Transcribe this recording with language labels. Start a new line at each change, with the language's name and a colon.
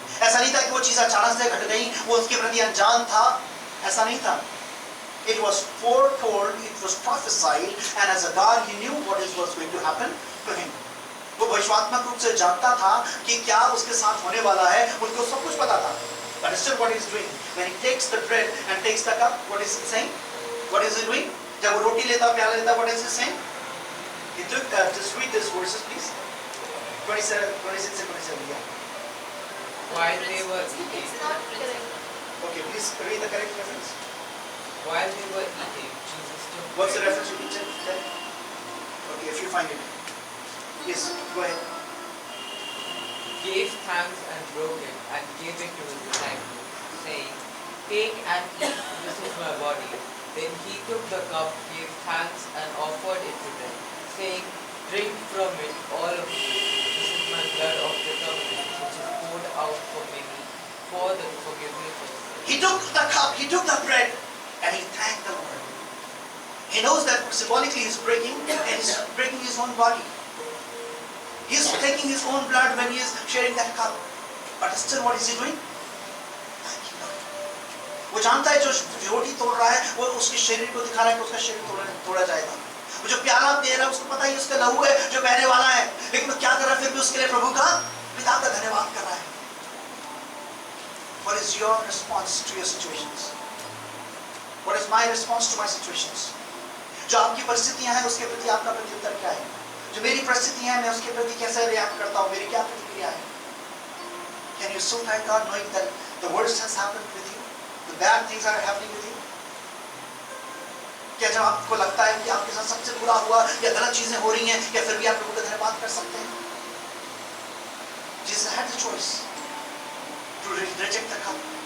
Hindi: ऐसा नहीं था कि वो चीज़ अचानक से घट गई, वो उसके प्रति अनजान था, ऐसा नहीं था।
English: It was foretold, it was prophesied, and as a God, he knew what was going to happen to him.
Hindi: वो भविष्यवात्मक रूप से जानता था कि क्या उसके साथ होने वाला है, उनको सब कुछ पता था.
English: But still what he is doing, when he takes the bread and takes the cup, what is he saying? What is he doing?
Hindi: जब वो रोटी लेता, प्याला लेता,
English: what is he saying? He took, just read these verses please. 26 and 27, yeah. While they were eating, It's not correct. Okay, please read the correct reference. while they were eating, Jesus took What's the bread, reference you can tell? Okay, if you find it. Yes, go ahead. gave thanks and broke it, and gave it to his disciples, saying, "Take and eat, this is my body." Then he took the cup, gave thanks, and offered it to them, saying, "Drink from it, all of you. This is my blood of the covenant, which is poured out for many for the forgiveness of sins." He took the cup, he took the bread, and he thanked the Lord. He knows that symbolically he's breaking, and he's breaking his own body. He's taking his own blood when he is sharing that cup. But still what is he doing? Thanking God.
Hindi: वो जानता है जो रोटी तोड़ रहा है वो उसके शरीर को दिखा रहा है कि उसका शरीर तोड़ा जाएगा. वो जो प्याला दे रहा है उसको पता है उसका लहू है जो बहने वाला है, लेकिन वो क्या कर रहा है फिर भी उसके लिए प्रभु का पिता का धन्यवाद कर रहा है.
English: What is your response to your situations? What is my response to my situations?
Hindi: जो आपकी परिस्थितियां हैं उसके प्रति आपका प्रत्युत्तर क्या है? जो मेरी परिस्थितियां हैं मैं उसके प्रति कैसे रिएक्ट करता हूँ, मेरी क्या प्रतिक्रिया है?
English: Can you so thank God knowing that the worst has happened with you, the bad things are happening with you?
Hindi: क्या जब आपको लगता है कि आपके साथ सबसे बुरा हुआ या गलत चीजें हो रही हैं, क्या फिर भी आप प्रभु का धन्यवाद कर सकते हैं?
English: Jesus had the choice to reject the cup.